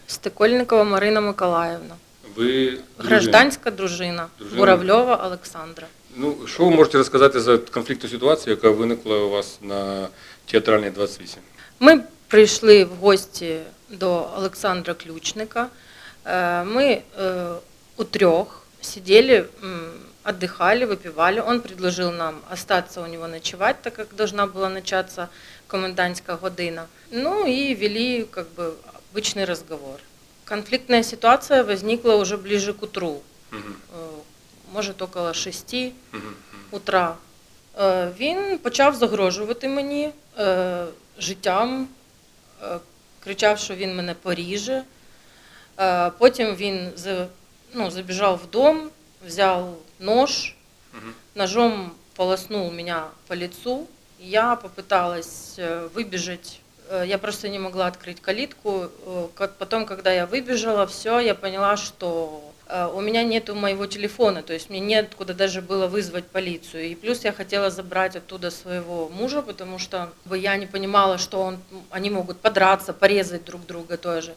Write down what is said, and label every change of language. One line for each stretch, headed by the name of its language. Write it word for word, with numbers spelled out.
Ukrainian: Стекольникова Марина Миколаївна. Ви гражданська дружина, дружина Буравльова Олександра. Ну, що ви можете розказати за конфліктну ситуацію, яка виникла у вас на Театральній двадцять вісім? Ми прийшли в гості до Олександра Ключника.
Russian: Мы у трех сидели, отдыхали, выпивали. Он предложил нам остаться у него ночевать, так как должна была начаться комендантская година. Ну и вели как бы обычный разговор. Конфликтная ситуация возникла уже ближе к утру, угу. Может около шести угу. утра.
Ukrainian: Він почав загрожувати мені життям, кричав, що він мене поріже. Потім він ну, забіжав в дом, взяв нож,
Russian: ножом полоснул меня по лицу. Я попыталась выбежать, я просто не могла открыть калитку. Потом, когда я выбежала, все, я поняла, что у меня нету моего телефона, то есть мне неоткуда даже было вызвать полицию. И плюс я хотела забрать оттуда своего мужа, потому что я не понимала, что он, они могут подраться, порезать друг друга тоже.